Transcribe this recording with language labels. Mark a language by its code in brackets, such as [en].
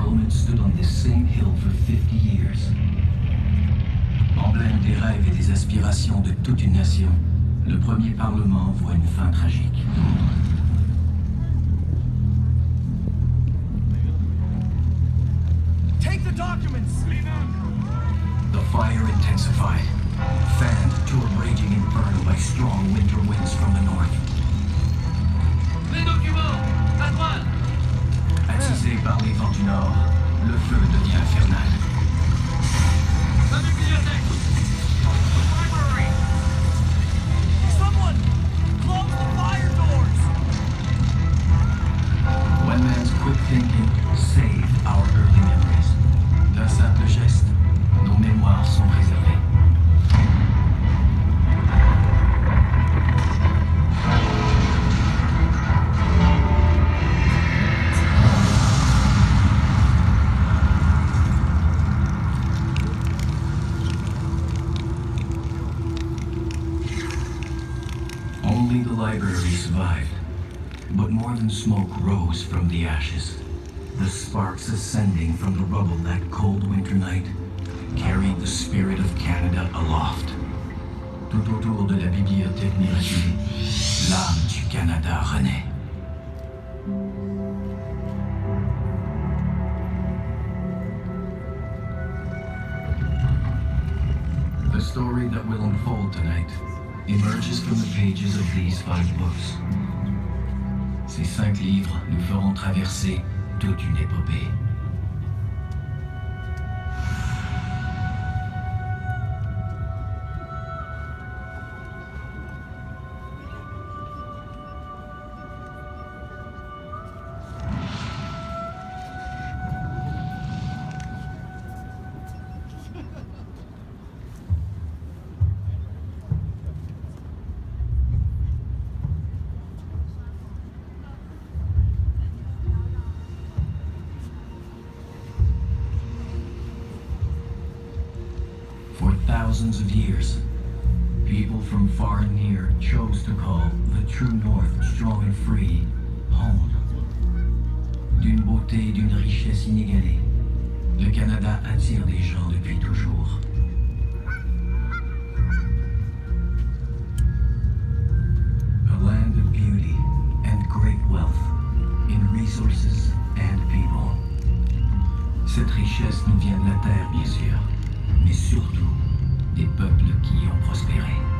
[en] Stood on this same hill for 50 years. [fr] Emblème des rêves et des aspirations de toute une nation, le premier Parlement voit une fin tragique. [en] Take the documents! The fire intensified, fanned to a raging inferno by strong winter winds from the north. [fr] Les documents! À droite! Attisé par les vents du nord, le feu devient infernal. La bibliothèque! [en] Library! Someone! Close the fire doors! One man's quick thinking saved our early memories. [fr] D'un simple geste, nos mémoires sont préservées. [en] Only the library survived, but more than smoke rose from the ashes. The sparks ascending from the rubble that cold winter night carried the spirit of Canada aloft. [fr] Tout autour de la bibliothèque miraculée, l'âme du Canada renaît. [en] The story that will unfold tonight emerges from the pages of these 5 books. [fr] Ces 5 livres nous feront traverser toute une épopée. [en] For thousands of years, people from far and near chose to call the true North, strong and free, home. [fr] D'une beauté et d'une richesse inégalée, le Canada attire des gens depuis toujours. [en] A land of beauty and great wealth in resources and people. [fr] Cette richesse nous vient de la terre, bien sûr, mais surtout des peuples qui y ont prospéré.